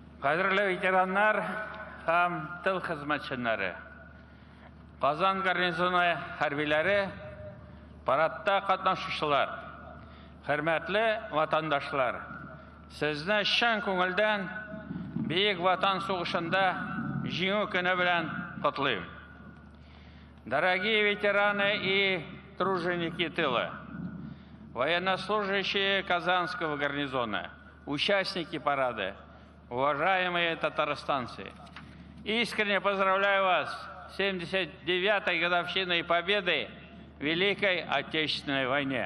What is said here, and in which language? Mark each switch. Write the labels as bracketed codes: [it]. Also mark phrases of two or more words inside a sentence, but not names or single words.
[tt] Қадірлі ветерандар һәм тыл хезмәтчәннәре, Казан гарнизоны хәрбиләре, парадта катнашучылар, хөрмәтле ватандашлар, сезне чын күңелдән Бөек Ватан сугышында җиңү көне белән котлыйм. [ru] Дорогие ветераны и труженики тыла, военнослужащие Казанского гарнизона, участники парада, уважаемые татарстанцы, искренне поздравляю вас с 79-й годовщиной победы в Великой Отечественной войне.